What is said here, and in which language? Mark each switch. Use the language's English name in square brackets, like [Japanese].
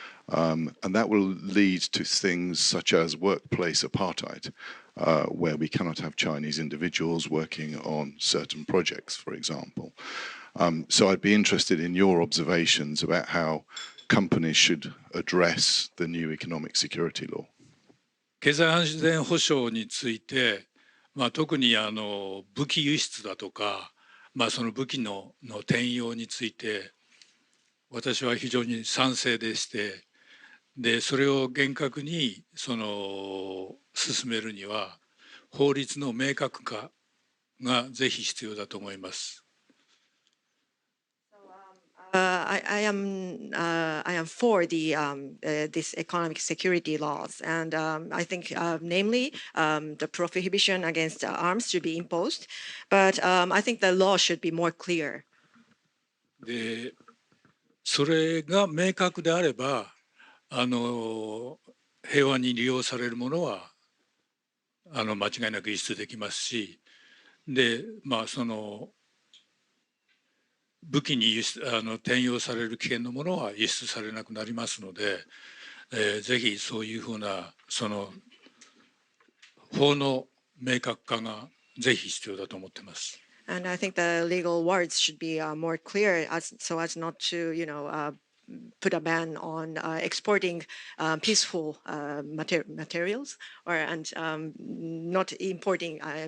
[English] And that will lead to things such as workplace apartheid, where we cannot have Chinese individuals working on certain projects, for example. So I'd be interested in your observations about how companies should address the new economic security law. [Japanese] 経済安全保障について、特に武器輸出だとか、その武器の転用について私は非常に賛成でして、でそれを厳格に進めるには法律の明確化がぜひ必要だと思います。 [English] I am for this economic security laws, and I think namely the prohibition against arms should be imposed, but I think the law should be more clear. [Japanese] でそれが明確であれば平和に利用されるものは間違いなく輸出できますし、でその武器に転用される危険なものは輸出されなくなりますので、ぜひそういうふうな法の明確化がぜひ必要だと思っています。 [English] And I think the legal words should be more clear, so as not to, put a ban on exporting peaceful materials, and not importing.